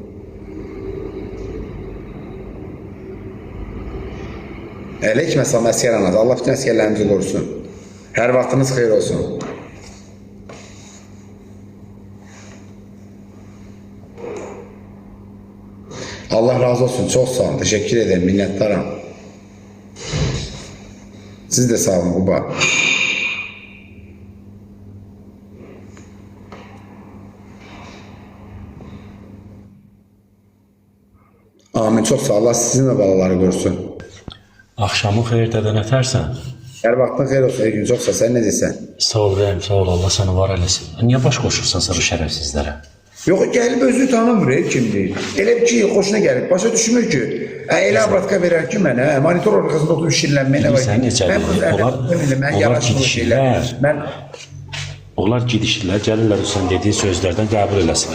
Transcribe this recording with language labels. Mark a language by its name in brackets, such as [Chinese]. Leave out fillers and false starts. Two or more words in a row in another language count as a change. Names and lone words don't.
[Azerbaijani] Aleyküm selam əskər anası. Allah bütün əskərlərimizi qorusun. Hər vaxtınız xeyir olsun. [Turkish] Allah razı olsun. Çok sağ olun. Teşekkür ederim. Minnettarım. [Azerbaijani] Siz de sağ olun Kuba. [Turkish] Amin. Çok sağ ol. [Azerbaijani] Allah sizin de balaları görsün. Axşamın xeyirdə nətərsən? Her vaxtın xeyir olsun. Gün [Turkish] çok sağ ol. [Azerbaijani] Sen ne deyirsən? Sağ ol bəyəm, sağ ol. Allah səni var eləsin. Niyə baş qoşursan sarı şərəfsizlərə? Yox, gəlib özünü tanımır, kimdir? Elə bir ki, xoşuna gəlib. Başa düşmür ki, elə abratka verər ki mənə, monitor arxasında oturub şirlənməyinə var. Bilirsən necədir? Onlar gidişirlər, gəlirlər sən dediyin sözlərdən qəbul eləsinlər.